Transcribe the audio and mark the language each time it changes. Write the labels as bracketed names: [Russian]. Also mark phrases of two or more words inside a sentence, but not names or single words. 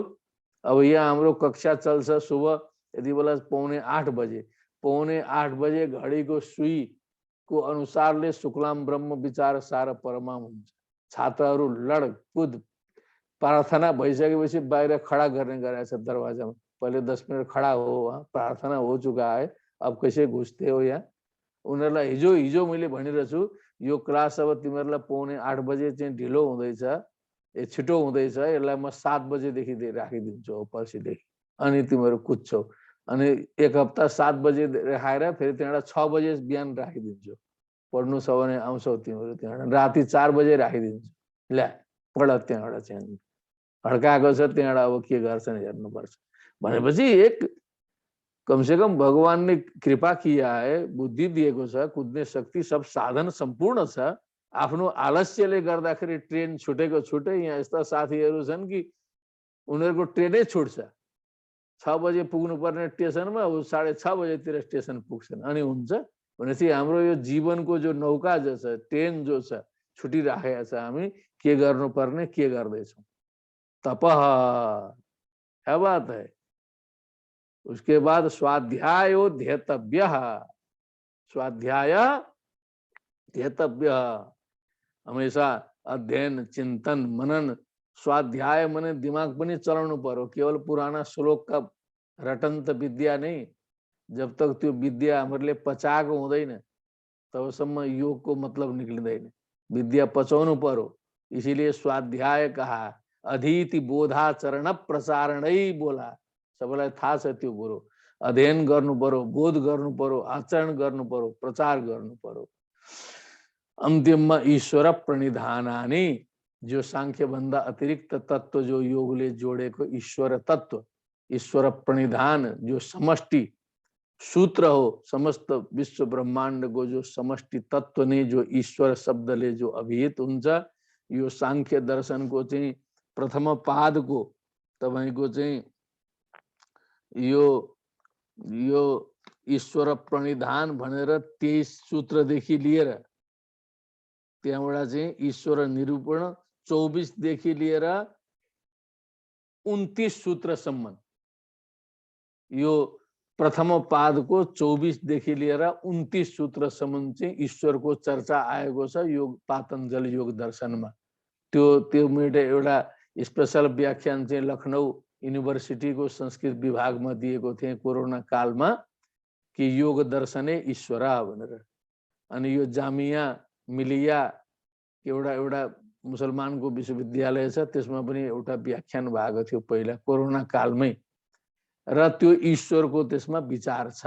[Nepali] अब यहाँ हाम्रो कक्षा चल्छ सुबह यति बेला 7:45 बजे। 7:45 बजे घडीको सुईको अनुसारले शुक्लाम ब्रह्म विचार सार परमाम हुन्छ। छात्रहरू लडकुद प्रार्थना भइसकेपछि बाहिर खडा गर्ने गरेको छ दरवाजामा। पहिले 10 मिनट खडा हो, [Hindi] वहाँ प्रार्थना हो चुका है, अब कैसे घुस्ते हो यहाँ। [Nepali] उनीहरूलाई हिजो मैले भनिरहेछु, यो क्लास अब तिमीहरूलाई 7:45 बजे चाहिँ ढिलो हुँदैछ, छिटो हुँदैछ, यसलाई म 7 बजेदेखि राखिदिन्छु हो पर्सिदेखि, अनि तिमीहरू कुद्छौ। अनि एक हप्ता 7 बजे राखेर फेरि त्यहाँबाट 6 बजे बिहान राखिदिन्छु। पढ्नु छ भने आउँछौ तिमीहरू त्यहाँबाट। राति 4 बजे राखिदिन्छु, ल्या पढ त्यहाँबाट चाहिँ। हड्काएको छ त्यहाँबाट, अब के गर्छन् हेर्नुपर्छ। भनेपछि एक [Hindi] कम से कम भगवान ने कृपा किया है, [Nepali] बुद्धि दिएको छ, कुद्ने शक्ति सब साधन सम्पूर्ण छ। आफ्नो आलस्यले गर्दाखेरि ट्रेन छुटेको छुटे। यहाँ यस्ता साथीहरू छन् कि उनीहरूको ट्रेनै छुट्छ, 6 बजे पुग्नु पर्ने स्टेसनमा ऊ 6:30 बजेतिर स्टेसन पुग्छन्। अनि हुन्छ भनेपछि हाम्रो यो जीवनको जो नौका जो छ, ट्रेन जो छ, छुटिराखेको छ। हामी के गर्नुपर्ने, के गर्दैछौँ। [Hindi] तपः क्या बात है। [Sanskrit] उसके बाद स्वाध्यायो ध्येतव्य, स्वाध्याय ध्येतव्य, [Hindi] हमेशा अध्ययन चिंतन मनन। [Nepali] स्वाध्याय मने दिमाग पनि चलाउनु पर्यो, [Hindi] केवल पुराना श्लोक का रटन्त विद्या नहीं। जब तक [Nepali] त्यो विद्या हमहरूले पचाएको हुँदैन तबसम्म योगको मतलब निक्लिँदैन। विद्या पचाउनु पर्यो, [Hindi] इसीलिए स्वाध्याय कहा। [Sanskrit] अधीति बोधाचरण प्रसारणै बोला। [Nepali] सबैलाई थाहा छ त्यो कुरो। अध्ययन गर्नु पर्यो, बोध गर्नु पर्यो, आचरण गर्नु पर्यो, प्रचार गर्नु पर्यो। अन्तिममा ईश्वर प्रणिधानानि, जो सांख्य भन्दा अतिरिक्त तत्व जो योगले जोडेको ईश्वर तत्व, ईश्वर प्रणिधान जो समष्टि सूत्र हो, समस्त विश्व ब्रह्मांड को जो समष्टि तत्व ने जो ईश्वर शब्दले जो अभिहित हुन्छ, यो सांख्य दर्शन को चाहिँ प्रथम पाद को तपाईको चाहिँ यो ईश्वर प्रणिधान भनेर 23 सूत्रदेखि लिएर त्यहाँबाट चाहिँ ईश्वर निरूपण 24 देखि लिएर 29 सूत्रसम्म, यो प्रथम पाद को 24 देखि लिएर 29 सूत्रसम्म चाहिँ ईश्वरको चर्चा आएको छ योग पातञ्जल योग दर्शनमा। त्यो मैले एउटा स्पेशल व्याख्यान चाहिँ लखनऊ यूनिभर्सिटी [Hindi] को संस्कृत विभाग में [Nepali] दिएको थिएँ कोरोना कालमा, कि योग दर्शने ईश्वर भनेर। अनि यो जामिया मिलिया एउटा मुसलमान को विश्वविद्यालय छ, त्यसमा पनि एउटा व्याख्यान भएको थियो पहिला कोरोना कालमै, र त्यो ईश्वरको त्यसमा विचार छ।